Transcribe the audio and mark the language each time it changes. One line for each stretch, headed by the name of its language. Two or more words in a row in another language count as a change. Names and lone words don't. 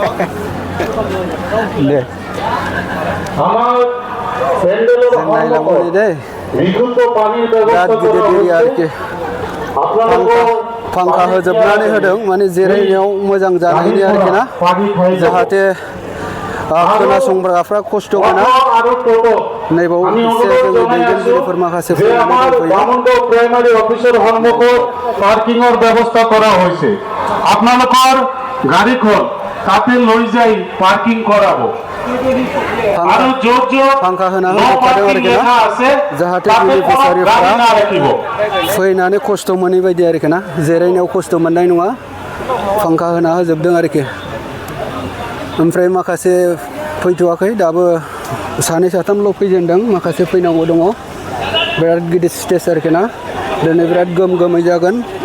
Bodo: दे जों नायलांबाय दै बिराद गिदिर एरिया आरोखि फांखा होजोबनानै होदों माने जिरायनायाव मोजां जानायनि आरोखि ना जाहाथे खोनासंग्राफ्रा खस्थ' मोना नैबाव एसे जोंनि दैदेनगिरिफोर माखासे
Assamese: प्राइमारी অফিসের সম্মুখত পার্কিংৰ ব্যৱস্থা কৰা হৈছে আপোনালোকৰ গাড়ীখন তাতে লৈ যাই পার্কিং কৰাব আৰু য'ত
Bodo: फांखा होना होजोबखादों आरोखि ना जाहाथे बेनिफिसियारिफ्रा फैनानै खस्थ' मोनै बायदि आरोखि ना जिरायनायाव खस्थ' मोननाय नङा फांखा होना होजोबदों आरोखि ओमफ्राय माखासे फैथ'वाखै दाबो सानै साथामल' फैजेनदों माखासे फैनांगौ दङ बिराद गिदिर स्टेज आरोखि ना दिनै बिराद गोमै जागोन